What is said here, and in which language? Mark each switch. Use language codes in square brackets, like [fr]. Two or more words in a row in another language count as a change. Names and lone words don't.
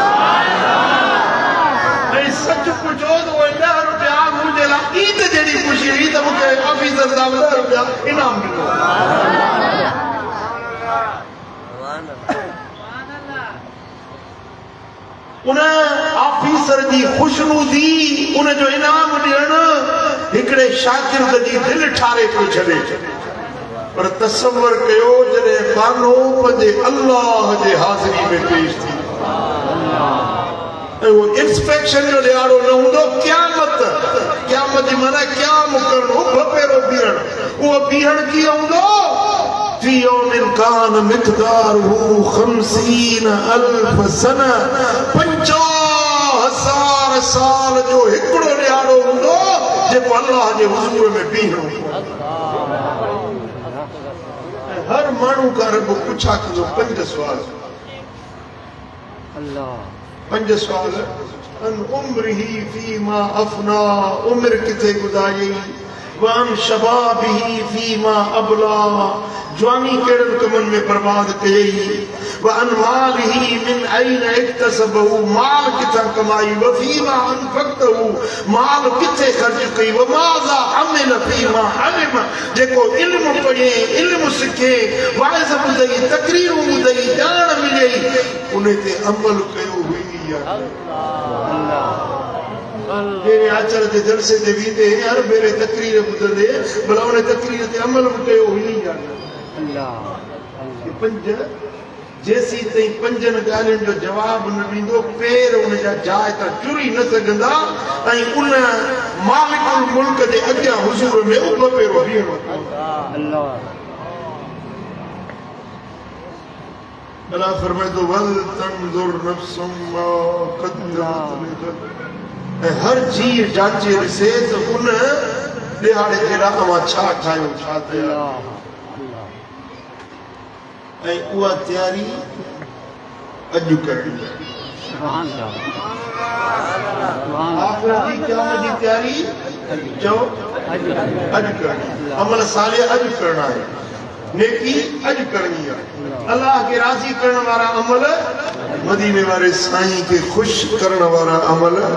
[sd] ऐं सच पुछो त उहे 10 रुपया मुंहिंजे लाइ ईद जहिड़ी ख़ुशी हुई त मूंखे ऑफिसर साहब 10 रुपया इनाम ॾिनो उन ऑफिसर जी ख़ुशनूदी उनजो इनाम ॾियणु हिकिड़े शागिर्द जी दिलि ठारे थो छॾे पर तसव्वुर कयो जॾहिं कानो पंहिंजे अल्लाह जे हाज़िरी में पेश थी वो इंस्पेक्शन जो ॾियारो न हूंदो क़यामत जी माना क़याम करणो भपेरो बीहण उहो बीहण कीअं हूंदो [ar] في يوم كان مقداره 50,000 سنة [sd] 50,000 साल जो हिकिड़ो ॾियारो हूंदो जेको अल्लाह जे हुज़ूर में बीहणो हर माण्हू खां रब पुछा कंदो 5 सुवाल अल्लाह 5 सुवाल [ar] عن عمره فيما أفناه [sd] उम्र किथे गुज़ारी [ar] وعن شبابه فيما أبلاه [sd] जवानी कहिड़नि कमनि में बर्बाद कयई [ar] وعن ماله من أين اكتسبه [sd] माल किथां कमाई [ar] وفيما أنفقه [sd] माल किथे ख़र्च कई [ar] وماذا عمل فيما علم [sd] जेको इल्म पढ़े इल्म सिखे वाइज़ ॿुधई तकरीरूं ॿुधई ॼाण मिलई उन ते अमल कयो हुई मेरे आचर के जलसे दे वींदे हर मेरे तकरीर ॿुधंदे भला उन तकरीर ते अमल बि कयो हुई अल्लाह 5 जेसी ताईं 5 ॻाल्हियुनि जो जवाब न ॾींदो पेर उन जा जाइ तां चुरी न सघंदा ऐं उन [ar] مالك الملك [sd] जे अॻियां हुज़ूर में उभ पेरो बीहणो अल्लाह अल्लाह फरमाए तो [ar] ولتنظر نفس ما قدمت لغد [sd] हर चीज जांचे ॾिसे त उन ॾिहाड़े जे लाइ मां छा ठाहियो छा कयो ऐं उहा तयारी अॼु करणी [ar] سبحان الله [sd] आख़िरत जी क़यामत जी तयारी चओ अॼु करणी अमल सालिह अॼु करणा आहे नेकी अॼु करणी आहे अल्लाह के राज़ी करण वारा अमल मदीने वारे साईं के खुश करण वारा अमल